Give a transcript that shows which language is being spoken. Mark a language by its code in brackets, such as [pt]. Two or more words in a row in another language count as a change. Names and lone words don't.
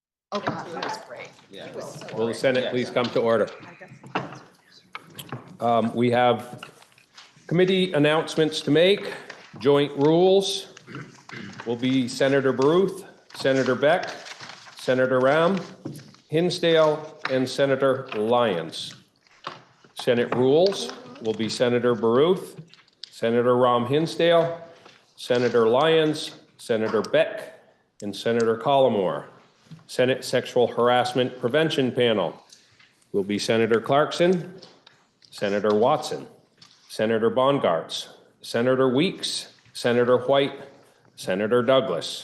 [en] Okay, that was great. Will the Senate please come to order? We have committee announcements to make. Joint rules will be Senator Baruth, Senator Beck, Senator Ram, Hinsdale, and Senator Lyons. Senate rules will be Senator Baruth, Senator Ram Hinsdale, Senator Lyons, Senator Beck, and Senator Collmore. Senate Sexual Harassment Prevention Panel will be Senator Clarkson, Senator Watson, Senator Bongartz, Senator Weeks, Senator White, Senator Douglas.